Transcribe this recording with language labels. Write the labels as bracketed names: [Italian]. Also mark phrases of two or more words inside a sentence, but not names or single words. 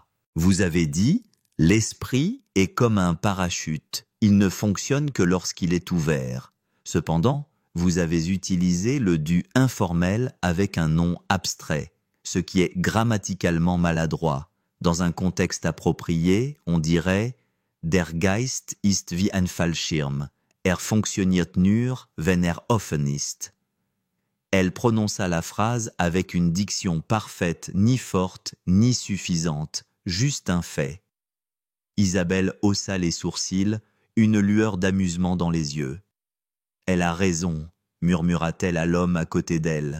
[French] « Vous avez dit, l'esprit est comme un parachute. Il ne fonctionne que lorsqu'il est ouvert. Cependant, vous avez utilisé le du informel avec un nom abstrait, ce qui est grammaticalement maladroit. Dans un contexte approprié, on dirait [German] « Der Geist ist wie ein Fallschirm. Fonctionniert nur, wenn offen ist. [French] » Elle prononça la phrase avec une diction parfaite, ni forte, ni suffisante, juste un fait. Isabelle haussa les sourcils, une lueur d'amusement dans les yeux. « Elle a raison, » murmura-t-elle à l'homme à côté d'elle.